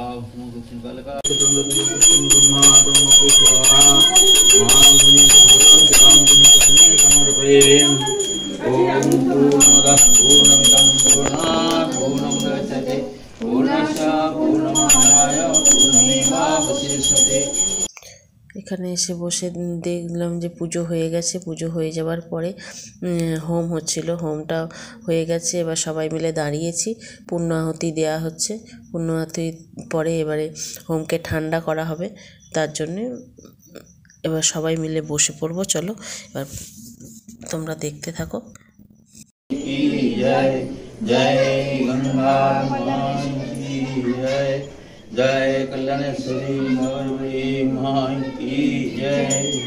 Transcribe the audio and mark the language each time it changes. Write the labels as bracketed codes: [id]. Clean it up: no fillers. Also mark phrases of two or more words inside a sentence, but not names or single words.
[sa] ओम दक्षिण कालका समर्पये। ओम पूर्णमदः पूर्णमिदं पूर्णात् पूर्णमुदच्यते पूर्णस्य पूर्णमादाय पूर्णमेवावशिष्यते। [bn] এখানে এসে বসে দেখলাম যে পুজো হয়ে গেছে। পুজো হয়ে যাওয়ার পরে হোম হচ্ছিল, হোমটা হয়ে গেছে। এবার সবাই মিলে দাঁড়িয়েছি, পূর্ণাহুতি দেওয়া হচ্ছে। পূর্ণাহুতির পরে এবারে হোমকে ঠান্ডা করা হবে, তার জন্যে এবার সবাই মিলে বসে পড়বো। চলো এবার তোমরা দেখতে থাকো। জয় জয় গঙ্গা [hi] जय कल्याणेश्वरी मयूरी माँ की जय।